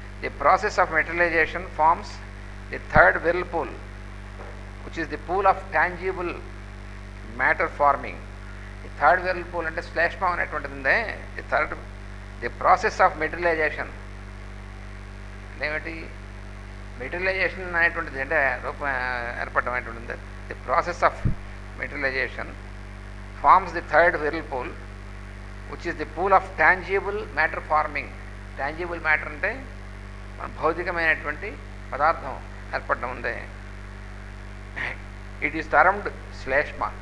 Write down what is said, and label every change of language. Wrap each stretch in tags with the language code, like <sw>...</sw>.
<en>The process of materialization forms the third whirlpool, which is the pool of tangible matter forming. The third whirlpool</en> <te>అంటే శ్లేష్మం అనేటువంటిది ఉందే,</te> <en>the process of materialization ఏమిటి?</en> <te>Materialisation అనేటువంటిది అంటే రూపం ఏర్పడడం అనేటువంటిది.</te> <en>The process of materialization forms the third whirlpool, which is the pool of tangible matter forming.</en> <te>Tangible matter అంటే మన భౌతికమైనటువంటి పదార్థం ఏర్పడడం ఉందే,</te> <en>it is termed</en> <te>శ్లేష్మ.</te>